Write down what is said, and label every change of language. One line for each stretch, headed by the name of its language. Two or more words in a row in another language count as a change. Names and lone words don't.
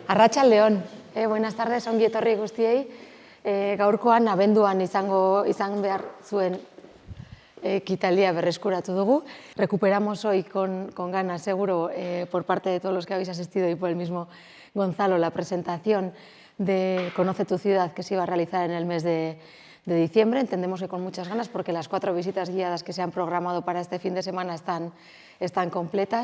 Basque: Arratsaldeon,
Spanish: buenas tardes,
Basque: ongi etorri guztiei. Gaurkoan abenduan izan behar zuen ekitaldia berreskuratu dugu.
Spanish: Recuperamos hoy con ganas, seguro, por parte de todos los que habéis asistido y por el mismo Gonzalo, la presentación de Conoce tu ciudad que se iba a realizar en el mes de diciembre. Entendemos que con muchas ganas porque las 4 visitas guiadas que se han programado para este fin de semana están completas.